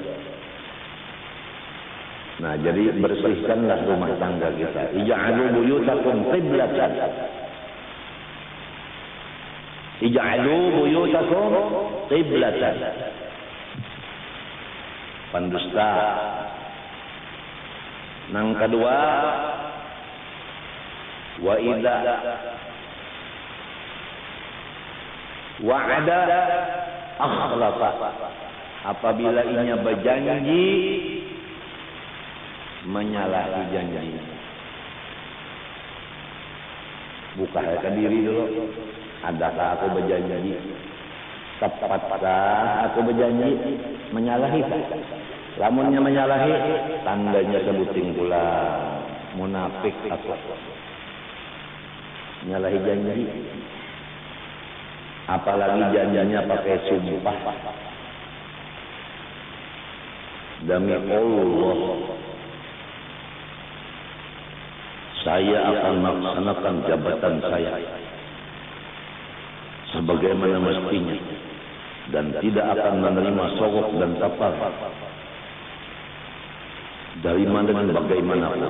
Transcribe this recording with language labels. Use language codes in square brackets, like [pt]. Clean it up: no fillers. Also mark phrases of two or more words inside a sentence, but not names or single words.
[id] Nah, jadi bersihkanlah rumah tangga kita. [ar] اجعلوا بيوتكم قبلة. اجعلوا بيوتكم قبلة. [bjn] Pendusta. Nang kedua, [ar] وإذا وعد أخلف. [bjn] Apabila inya berjanji menyalahi janji. [id] Buka ke diri dulu. Adakah aku berjanji? Tepatkah aku berjanji? Menyalahi. [bjn] Lamunnya menyalahi, tandanya sebuting pula munafik aku. [id] Menyalahi janji. Apalagi janjinya pakai sumpah. Demi Allah, saya akan melaksanakan jabatan saya sebagaimana mestinya dan tidak akan menerima sogok dan tapar dari mana dan bagaimanapun.